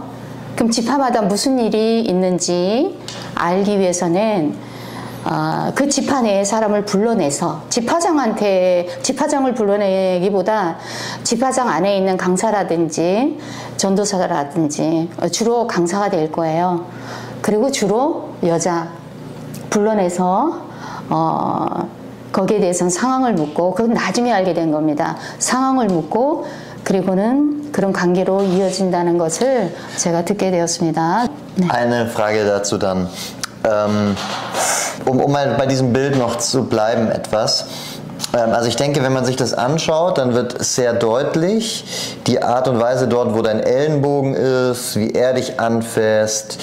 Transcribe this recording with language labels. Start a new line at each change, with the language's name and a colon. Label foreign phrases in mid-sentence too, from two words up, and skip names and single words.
Korean: 그럼 지파마다 무슨 일이 있는지 알기 위해서는 그 지파 내에 사람을 불러내서 지파장을 불러내기보다 지파장 안에 있는 강사라든지 전도사라든지 주로 강사가 될 거예요. 그리고 주로 여자 불러내서 거기에 대해서는 상황을 묻고, 그건 나중에 알게 된 겁니다. 상황을 묻고 그리고는 그런 관계로 이어진다는 것을 제가 듣게 되었습니다. 네.
German: Eine Frage dazu dann. Um mal bei diesem Bild noch zu bleiben etwas. Also ich denke, wenn man sich das anschaut, dann wird sehr deutlich die Art und Weise dort, wo dein Ellenbogen ist, wie er dich anfasst.